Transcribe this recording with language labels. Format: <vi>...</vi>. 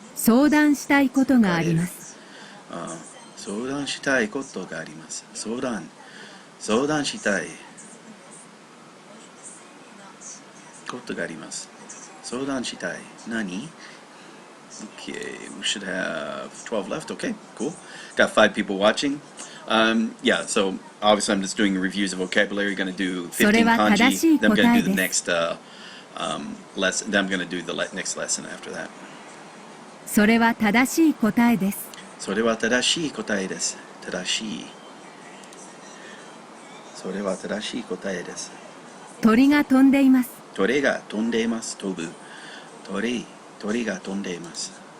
<ja>相談したいことがあります。相談したいことがあります。相談したいことがあります。相談したい。何？</ja> <en>Okay, we should have 12 left. Okay, cool. Got 5 people watching. Yeah, so obviously I'm just doing reviews of vocabulary. Going to do 15 kanji. Then I'm going to do the next lesson. Then I'm going to do the next lesson after that.</en> <ja>それは正しい答えです。それは正しい答えです。それは正しい答えです。鳥が飛んでいます。鳥が飛んでいます。飛ぶ。鳥が飛んでいます。</ja>